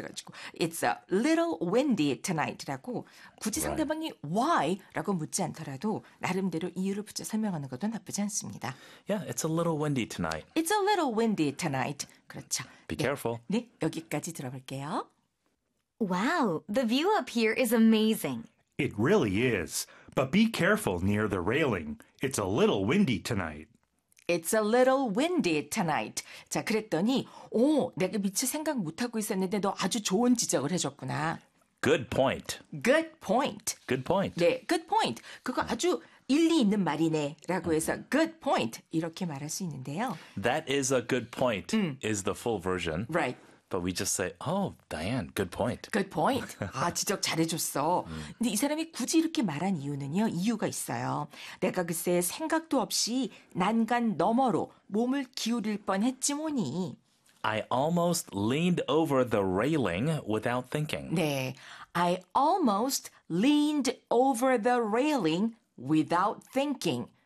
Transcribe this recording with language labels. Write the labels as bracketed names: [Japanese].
[Korean] 그래가지고 [English] it's a little windy tonight [Korean] 라고 굳이 [English] Right. [Korean] 상대방이 why라고 묻지 않더라도 나름대로 이유를 붙여 설명하는 것도 나쁘지 않습니다. [English] Yeah, it's a little windy tonight. It's a little windy tonight. [Korean] 그렇죠. [English] Be careful. [Korean] 네, 여기까지 들어볼게요. [English] Wow, the view up here is amazing. It really is, but be careful near the railing. It's a little windy tonight. It's a little windy tonight. [Korean] 자, 그랬더니, 오, 내가 미처 생각 못하고 있었는데 너 아주 좋은 지적을 해줬구나. [English] Good point. Good point. Good point. 네, good point. [Korean] 그거 아주 일리 있는 말이네. 라고 해서 [English] good point. [Korean] 이렇게 말할 수 있는데요. [English] That is a good point, is the full version. Right. But we just say, oh, Diane, good point. Good point. [Korean] 아, 지적 잘해줬어. 근데 이 사람이 굳이 이렇게 말한 이유는요, 이유가 있어요. 내가 글쎄 생각도 없이 난간 너머로 몸을 기울일 뻔했지 뭐니. [English] I almost leaned over the railing without thinking. [Korean] 네. [English] I almost leaned over the railing without thinking.